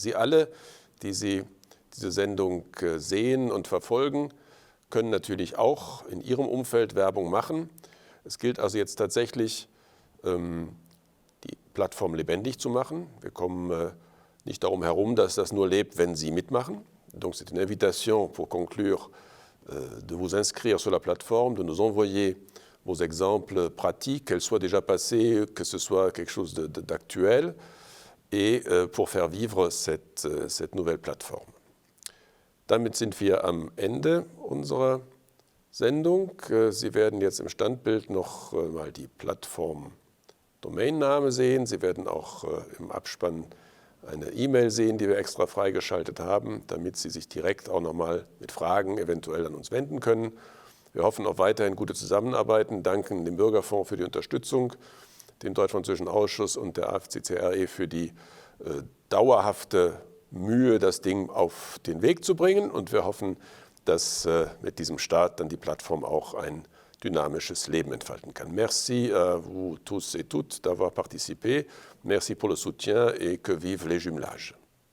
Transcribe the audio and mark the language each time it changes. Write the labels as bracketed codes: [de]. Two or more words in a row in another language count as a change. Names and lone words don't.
[de] Sie alle, die Sie diese Sendung sehen und verfolgen, können natürlich auch in Ihrem Umfeld Werbung machen. Es gilt also jetzt tatsächlich, die Plattform lebendig zu machen. Wir kommen nicht darum herum, dass das nur lebt, wenn Sie mitmachen. [fr] Donc c'est une invitation pour conclure de vous inscrire sur la plateforme, de nous envoyer vos exemples pratiques, qu'elles soient déjà passées, que ce soit quelque chose d'actuel, et pour faire vivre cette nouvelle plateforme. [de] Damit sind wir am Ende unserer Sendung. Sie werden jetzt im Standbild noch mal die Plattform-Domainname sehen. Sie werden auch im Abspann eine E-Mail sehen, die wir extra freigeschaltet haben, damit Sie sich direkt auch nochmal mit Fragen eventuell an uns wenden können. Wir hoffen auf weiterhin gute Zusammenarbeiten, danken dem Bürgerfonds für die Unterstützung, dem Deutsch-Französischen Ausschuss und der AFCCRE für die dauerhafte Mühe, das Ding auf den Weg zu bringen. Und wir hoffen, dass mit diesem Start dann die Plattform auch ein dynamisches Leben entfalten kann. [fr] Merci à vous tous et toutes d'avoir participé. Merci pour le soutien et que vivent les jumelages.